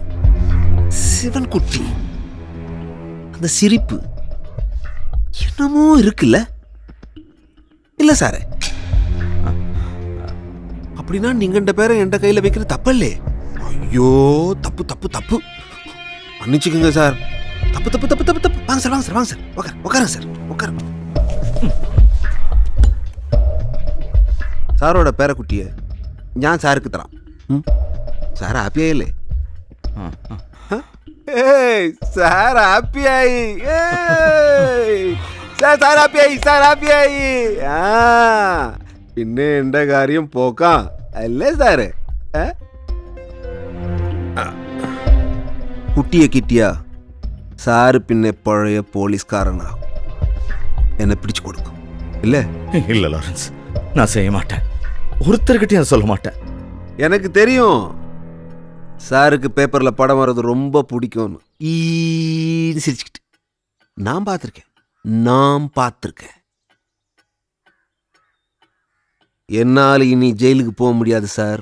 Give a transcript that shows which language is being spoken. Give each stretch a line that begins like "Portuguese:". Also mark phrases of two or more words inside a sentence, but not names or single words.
Tamil: சிவன் குட்டி அந்த சிரிப்பு என்னமோ இருக்குல்ல? இல்ல சாரு, அப்படின்னா நீங்க இந்த பேரை என் கையில வைக்கிறது தப்பல்லே. ஐயோ, தப்பு தப்பு தப்பு, மன்னிச்சுக்குங்க சார். தப்பு தப்பு தப்பு தப்பு தப்பு. வாங்க சார், வாங்க சார், வாங்க சார், உட்காருங்க சார், உட்காருங்க.
Malayalam: സാറോടെ പേരക്കുട്ടിയെ ഞാൻ സാർക്ക് തരാം. സാർ ഹാപ്പിയായില്ലേ? സാർ ഹാപ്പിയായി. സാർ ഹാപ്പിയായി, സാർ ഹാപ്പിയായി. ആ പിന്നെ എൻ്റെ കാര്യം പോക്കാം അല്ലേ സാറ്? കുട്ടിയെ കിട്ടിയ സാറ് പിന്നെ പഴയ പോലീസ്കാരനാകും. എന്നെ പിടിച്ചു കൊടുക്കും ഇല്ലേ?
Tamil: இல்ல லாரன்ஸ், நான் செய்ய மாட்டேன். ஒருத்தர்கிட்டையும் சொல்ல மாட்டேன். எனக்கு தெரியும் சாருக்கு பேப்பர்ல படம் வர்றது ரொம்ப பிடிக்கும்னு. சிரிச்சுக்கிட்டு நான் பார்த்துருக்கேன். என்னால் இனி ஜெயிலுக்கு போக முடியாது சார்.